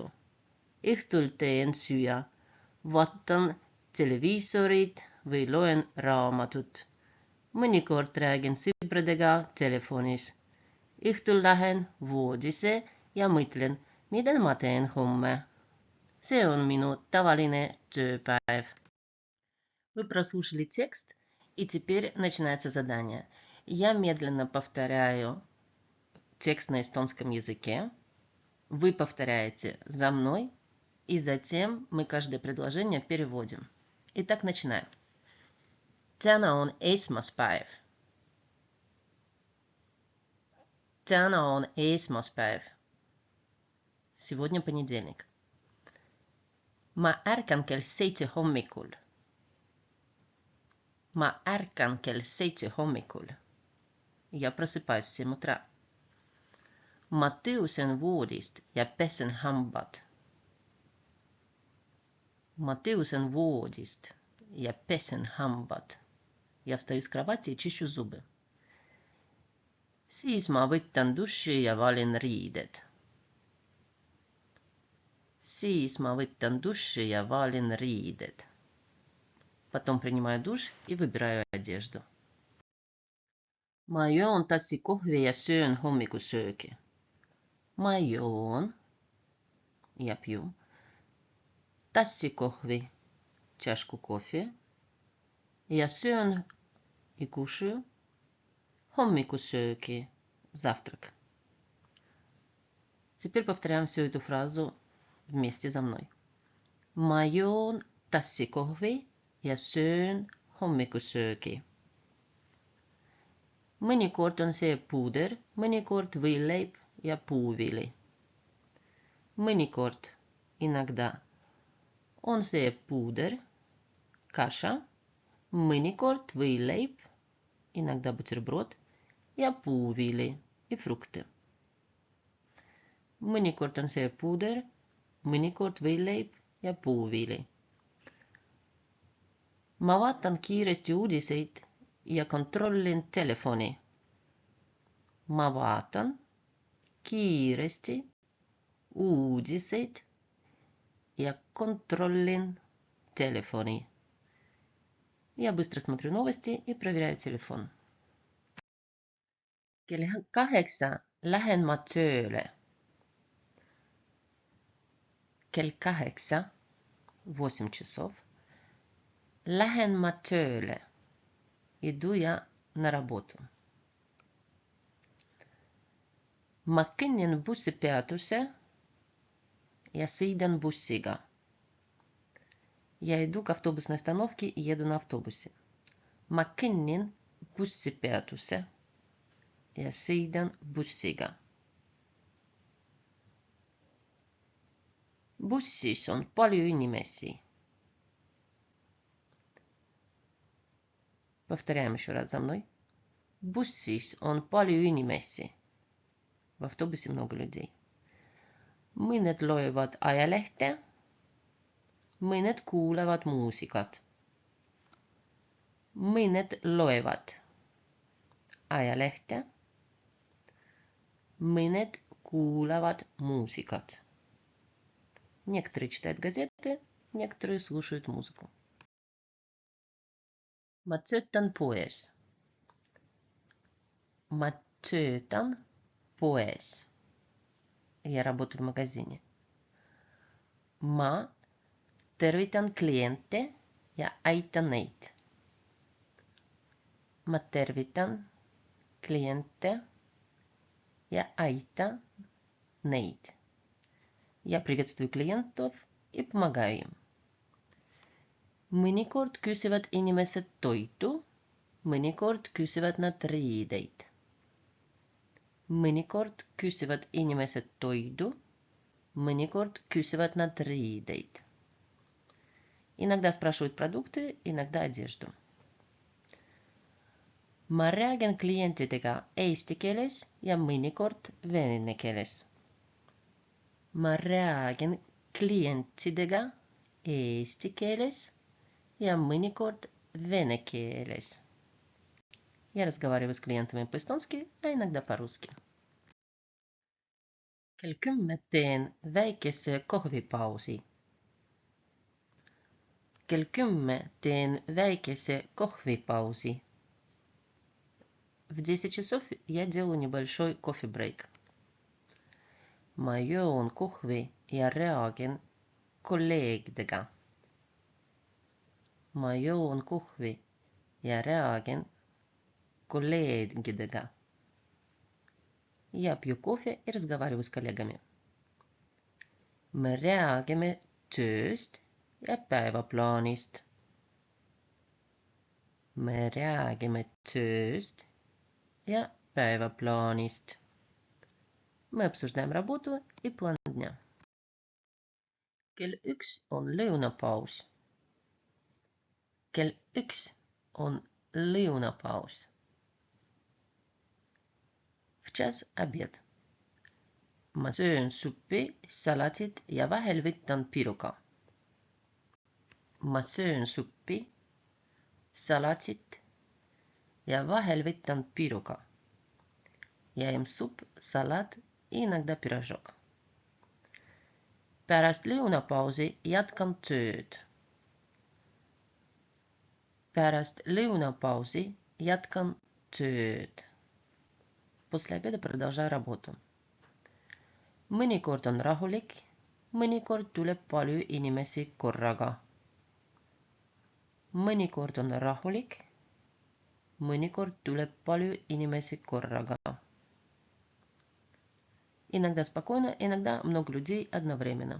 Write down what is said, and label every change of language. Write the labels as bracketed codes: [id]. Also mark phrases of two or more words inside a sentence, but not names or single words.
[et] Õhtul teen süüa, vaatan televiisorit või loen raamatut. Mõnikord räägin sõpradega telefonis. Õhtul lähen voodisse ja mõtlen, mida ma teen homme. See on minu tavaline tööpäev. [ru] Вы прослушали текст, и теперь начинается задание. Я медленно повторяю текст на эстонском языке. Вы повторяете за мной, и затем мы каждое предложение переводим. Итак, начинаем. [et] Täna on esmaspäev. Täna on esmaspäev. [ru] Сегодня понедельник. [et] Ma ärkan kell 7 hommikul. Ma ärkan kell 7 hommikul. [ru] Я просыпаюсь в 7 утра. [et] Ma tõusen voodist ja pesen hambad. Ma tõusen voodist ja pesen hambad. [ru] Я встаю с кровати и чищу зубы. [et] Siis ma võtan duši ja valen riided. Siis ma võtan duši ja valen riided. [ru] Потом принимаю душ и выбираю одежду. [et] Ma joon tassi kohvi ja söön hommikusöögi. Ma joon ja pью tassi kohvi, [ru] чашку кофе, [et] ja söön [ru] и кушаю [et] hommikusöögi, завтрак. [ru] Теперь повторяем всю эту фразу вместе за мной. [et] Ma joon tassi kohvi ja söön hommikusöögi. Mõnikord on see puuder, mõnikord võileib ja puuvili. Mõnikord, иногда, on see puuder, каша, mõnikord võileib, [ru] иногда бутерброд, [et] ja puuvili [ru] и фрукты. [et] Mõnikord on see puuder, mõnikord võileib ja puuvili. Ma vaatan kiiresti uudiseid ja kontrollin telefoni. Ma vaatan kiiresti uudiseid ja kontrollin telefoni. [ru] Я быстро смотрю новости и проверяю телефон. [et] Kell 8 lähen ma tööle. Kell 8, 8 часов, lähen ma tööle. [ru] Иду я на работу. [et] Ma kõnnin bussipeatuse ja sõidan bussiga. [ru] Я иду к автобусной остановке и еду на автобусе. [et] Ma kõnnin bussipeatuse ja sõidan bussiga. Bussis on palju inimesi. [ru] Повторяем еще раз за мной. [et] Bussis on palju inimesi. [ru] В автобусе много людей. [et] Mõned loevad ajalehte. Mõned kuulevad muusikat. Mõned loevad ajalehte. Mõned kuulevad muusikat. [ru] Некоторые читают газеты, некоторые слушают музыку. [et] Ma töötan poes. Ma töötan poes. [ru] Я работаю в магазине. [et] Ma tervitan kliente ja aitan neid. Ma tervitan kliente ja aitan neid. [ru] Я приветствую клиентов и помогаю им. [et] Mõnikord küsivad inimesed toitu, mõnikord küsivad nad riideid. Mõnikord küsivad inimesed toidu, mõnikord küsivad nad riideid. [ru] Иногда спрашивают продукты, иногда одежду. [et] Ma räägin klientidega eesti keeles ja mõnikord vene keeles. Ma räägin klientidega eesti keeles ja mõnikord vene keeles. [ru] Я разговариваю с клиентами по-эстонски, а иногда по-русски. [et] Kell 10 teen väikese kohvipausi. Kell 10 teen väikese kohvipausi. [ru] В 10 часов я делаю небольшой кофе-брейк. [et] Ma joon kohvi ja räägin kolleegidega. Ma joon kohvi ja räägin kolleegidega. [ru] Я пью кофе и разговариваю с коллегами. [et] Me räägime tööst ja päevaplaanist. Me räägime tööst ja päevaplaanist. [ru] Мы обсуждаем работу и план дня. [et] Kell 1 on lõunapaus. Kell 1 on lõunapaus. [ru] В час обед. [et] Ma söön suppi, salatit ja vahel võtan piruka. Ma söön suppi, salatit ja vahel võtan piruka. [ru] Я ем суп, салат и иногда пирожок. [et] Pärast lõunapausi jätkan tööd. Pärast lõunapausi jätkan tööd. [ru] После обеда продолжаю работу. [et] Mõnikord on rahulik, mõnikord tuleb palju inimesi korraga. Mõnikord on rahulik, mõnikord tuleb palju inimesi korraga. [ru] Иногда спокойно, иногда много людей одновременно.